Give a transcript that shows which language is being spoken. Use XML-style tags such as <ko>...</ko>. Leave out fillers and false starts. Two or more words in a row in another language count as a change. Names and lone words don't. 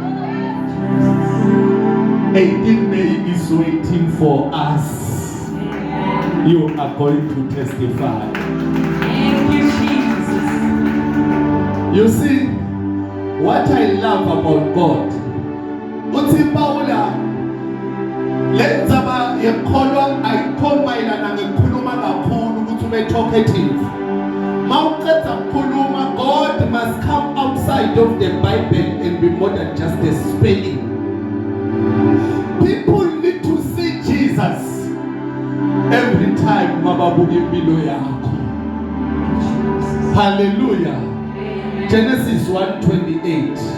<en>18 May is waiting for us. You are going to testify. Thank you, Jesus. You see, what I love about God,</en> <zu>uthi Paula, lenzaba yekholwa ayikholmayelana ngekhuluma kakhulu ukuthi ube talkative. Mawuqeda ukukhuluma,</zu> <en>God must come outside of the Bible and be more than just a spelling. People need to see Jesus every time</en> <zu>mababuka impilo yakho.</zu> <en>Hallelujah. Genesis 1:28.</en>